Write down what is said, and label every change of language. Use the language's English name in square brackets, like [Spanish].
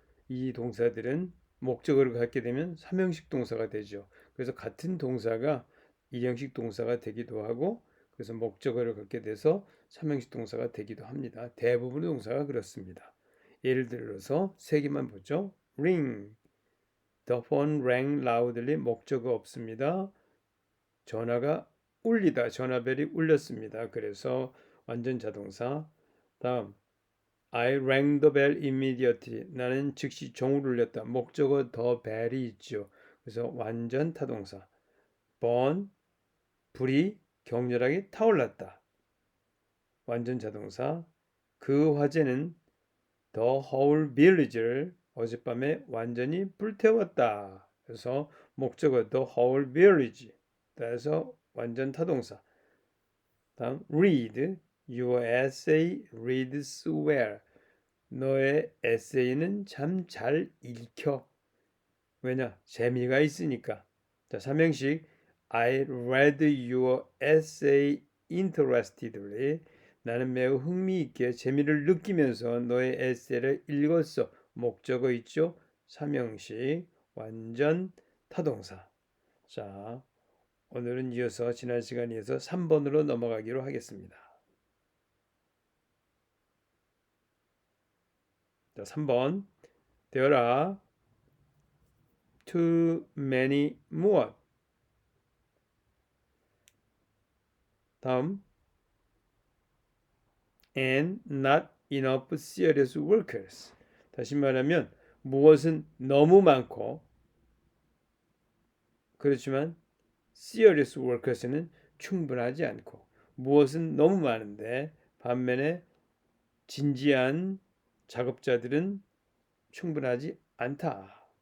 [Korean] 이 동사들은 목적어를 갖게 되면 삼형식 동사가 되죠. 그래서 같은 동사가 일형식 동사가 되기도 하고, 그래서 목적어를 갖게 돼서 삼형식 동사가 되기도 합니다. 대부분의 동사가 그렇습니다. 예를 들어서 세 개만 보죠. [English] ring, the phone rang loudly. [Korean] 목적어 없습니다. 전화가 울리다. 전화벨이 울렸습니다. 그래서 완전 자동사. 다음 [English] I rang the bell immediately. [Korean] 나는 즉시 종을 울렸다. 목적어 [English] the bell [Korean] 이 있죠. 그래서 완전 타동사. burn, 불이 격렬하게 타올랐다. 완전 자동사. 그 화재는 [English] the whole village [Korean] 를 어젯밤에 완전히 불태웠다. 그래서 목적어 [English] the whole village. [Korean] 그래서 완전 타동사. 다음 [English] read your essay reads well. [Korean] 너의 에세이는 참 잘 읽혀. 왜냐? 재미가 있으니까. 자, 삼행식 [English] I read your essay interestedly. [Korean] 나는 매우 흥미있게 재미를 느끼면서 너의 에세이를 읽었어. 목적어 있죠? 삼형식 완전 타동사. 자, 오늘은 이어서 지난 시간에 이어서 3번으로 넘어가기로 하겠습니다. 자, 3번. [English] There are too many more. [Korean] 다음 [English] and not enough serious workers. [Korean] 다시 말하면 무엇은 너무 많고 그렇지만 [English] serious workers [Korean] 는 충분하지 않고 무엇은 너무 많은데 반면에 진지한 작업자들은 충분하지 않다.